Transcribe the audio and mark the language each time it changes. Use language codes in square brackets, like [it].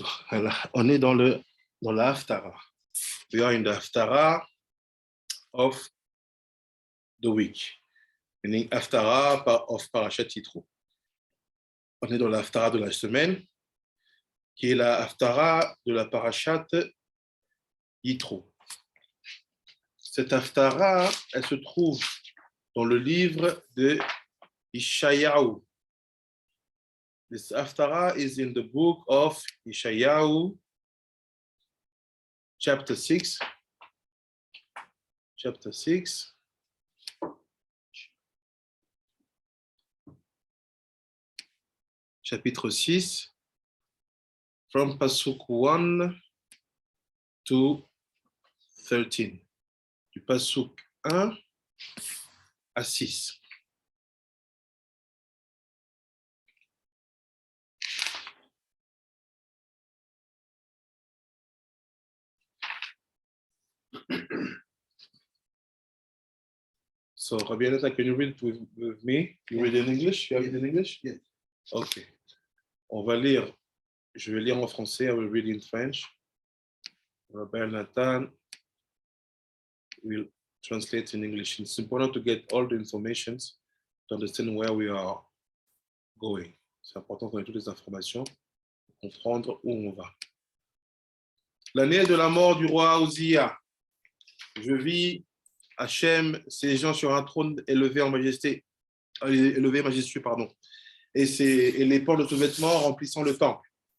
[fr] Voilà. On est dans la Haftara. [en] We are in the Haftara of the week, meaning Haftara of Parashat Yitro. [fr] On est dans la Haftara de la semaine, qui est la Haftara de la Parashat Yitro. Cette Haftara, elle se trouve dans le livre de Ishayahu. [en] This Haftara is in the book of Ishayahu, chapter 6. Chapter 6. [fr] Chapitre 6, [en] from Pasuk 1 to 13. [fr] Du Pasuk 1 à 6. [en] So, Rabbi Anata, can you read with me? You read in English? You have it in English? Yes. [fr] Okay. On va lire. Je vais lire en français. [en] I will read in French. Rabbi Nathan will translate in English. It's important to get all the information to understand where we are going. [fr] C'est important qu'on ait toutes les informations pour comprendre où on va. L'année de la mort du roi Uzziya. Je vis Hachem, ses gens sur un trône élevé en majesté, élevé majestueux, pardon. Et les pans de sous-vêtements remplissant le temple.